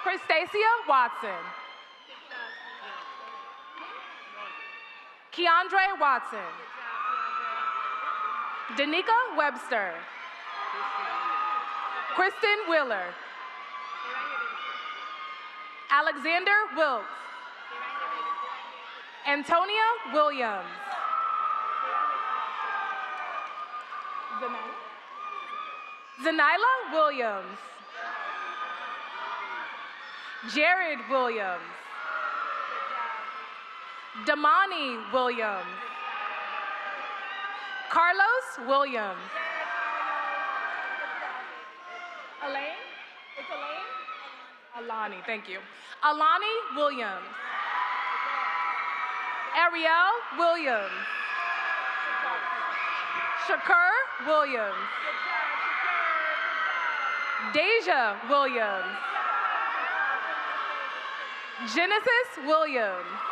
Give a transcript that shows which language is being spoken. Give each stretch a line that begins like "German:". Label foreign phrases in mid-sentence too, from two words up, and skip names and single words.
English: Christacia Watson. Keandre Watson. Danica Webster. Kristen Wheeler. Alexander Wilkes. Antonia Williams. Zanila Williams. Jared Williams. Damani Williams. Carlos Williams. Elaine? It's Elaine? Alani, thank you. Alani Williams. Ariel Williams. Shakur Williams. Deja Williams. Genesis Williams.